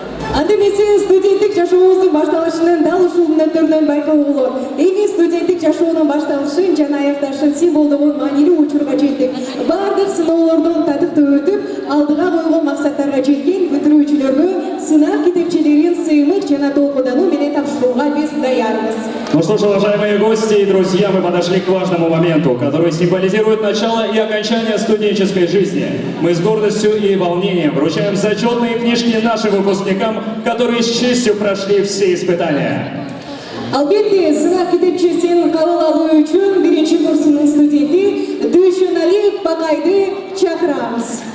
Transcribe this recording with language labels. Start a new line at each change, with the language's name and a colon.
Kyrgyz: Андемесе студенттик жашообуздун башталышынын дал ушул мүнөттөрүнөн байкоого болот. Эми студенттик жашоонун башталышын жана аякташын символдогон маанилүү учурга жеттик. Бардык сыноолордон татыктуу өтүп, алдыга койгон максаттарга жеткен бүтүрүүчүлөргө сынак китепчелерин сыймык жана толкудануу менен тапшырууга биз даярбыз.
Russian: Ну что ж, уважаемые гости и друзья, мы подошли к важному моменту, который символизирует начало и окончание студенческой жизни. Мы с гордостью и волнением вручаем зачетные книжки нашим выпускникам, которые с честью прошли все испытания.
Kyrgyz: Албетте, сынак китепчесин кабыл алуу үчүн 1-курсунун студенти Дүйшөналиев Бакайды чакырабыз.